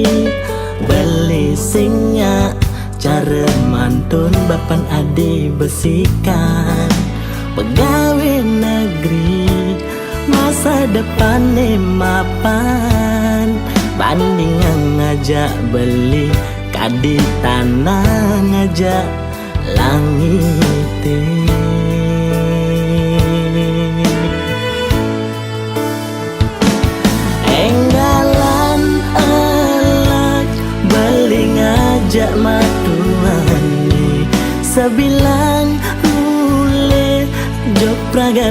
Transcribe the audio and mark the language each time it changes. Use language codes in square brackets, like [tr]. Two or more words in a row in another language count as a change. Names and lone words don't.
[ban] beli singnya cara mantun bapan adi besikan [id] pegawai negeri masa depan mapan [ban] bandingan ngajak beli kadi tanah ngajak langit ngajak matuani sebilang mule jok pragat